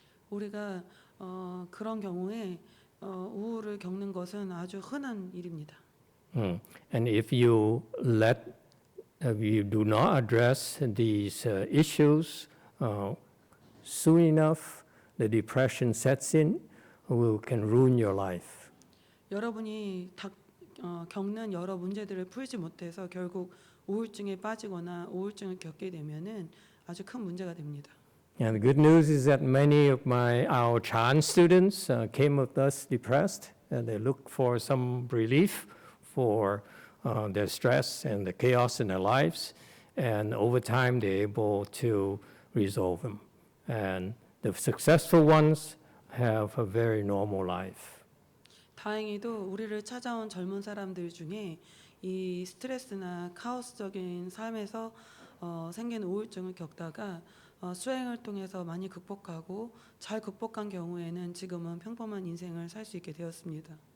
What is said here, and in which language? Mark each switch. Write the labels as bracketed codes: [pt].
[ko] 우리가 그런 경우에 우울을 겪는 것은 아주 흔한 일입니다. [en] And if you do not address these issues soon enough, the depression sets in, can ruin your life. [ko] 여러분이 겪는 여러 문제들을 풀지 못해서 결국 우울증에 빠지거나 우울증을 겪게 되면은 아주 큰 문제가 됩니다. [en] And the good news is that many of our Chan students came with us depressed, and they looked for some relief for their stress and the chaos in their lives, and over time they're able to resolve them. And the successful ones have a very normal life. [ko] 다행히도 우리를 찾아온 젊은 사람들 중에 이 스트레스나 카오스적인 삶에서 생긴 우울증을 겪다가 수행을 통해서 많이 극복하고 잘 극복한 경우에는 지금은 평범한 인생을 살 수 있게 되었습니다.